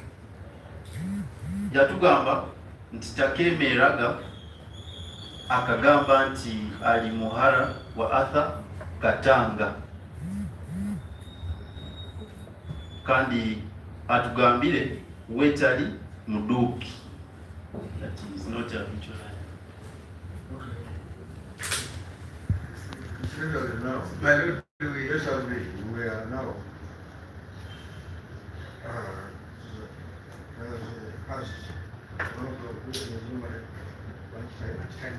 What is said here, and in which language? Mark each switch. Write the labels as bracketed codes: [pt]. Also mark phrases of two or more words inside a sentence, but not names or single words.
[nyn] Yatugamba nti takemeraga akagamba nti ali muhara wa Katanga kandi atugambire wetali muduki. [en] That is not a habitual liar. Now, My lord, yes, we are now past 1 o'clock lunchtime.